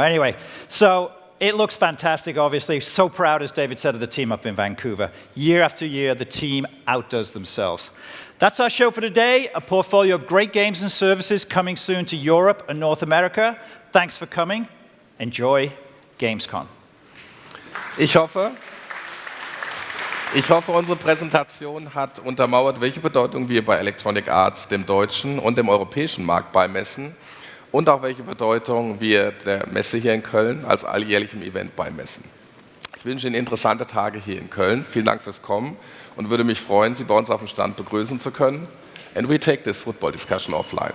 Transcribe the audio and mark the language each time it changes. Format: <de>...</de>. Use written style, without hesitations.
<en>Anyway, so it looks fantastic, obviously. So proud, as David said, of the team up in Vancouver. Year after year, the team outdoes themselves. That's our show for today. A portfolio of great games and services coming soon to Europe and North America. Thanks for coming. Enjoy Gamescom.</en> <de>Ich hoffe, unsere Präsentation hat untermauert, welche Bedeutung wir bei Electronic Arts dem deutschen und dem europäischen Markt beimessen und auch welche Bedeutung wir der Messe hier in Köln als alljährlichem Event beimessen. Ich wünsche Ihnen interessante Tage hier in Köln. Vielen Dank fürs Kommen und würde mich freuen, Sie bei uns auf dem Stand begrüßen zu können.</de> <en>And we take this football discussion offline.</en>